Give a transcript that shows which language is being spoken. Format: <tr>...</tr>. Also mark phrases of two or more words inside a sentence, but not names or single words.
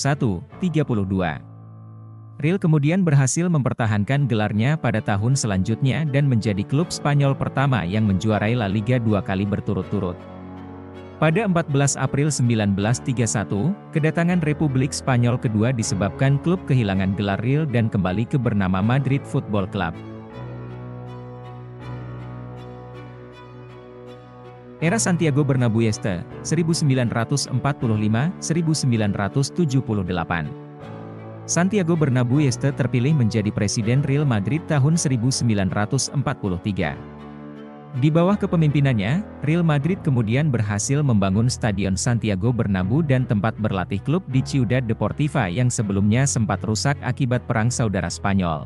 <id>Real kemudian berhasil mempertahankan gelarnya pada tahun selanjutnya dan menjadi klub Spanyol pertama yang menjuarai La Liga 2 kali berturut-turut. Pada 14 April 1931, kedatangan Republik Spanyol kedua disebabkan klub kehilangan gelar Real dan kembali ke bernama Madrid Football Club. Era Santiago Bernabéu Este, 1945-1978. Santiago Bernabéu Este terpilih menjadi Presiden Real Madrid tahun 1943. Di bawah kepemimpinannya, Real Madrid kemudian berhasil membangun Stadion Santiago Bernabéu dan tempat berlatih klub di Ciudad Deportiva yang sebelumnya sempat rusak akibat Perang Saudara Spanyol.</id>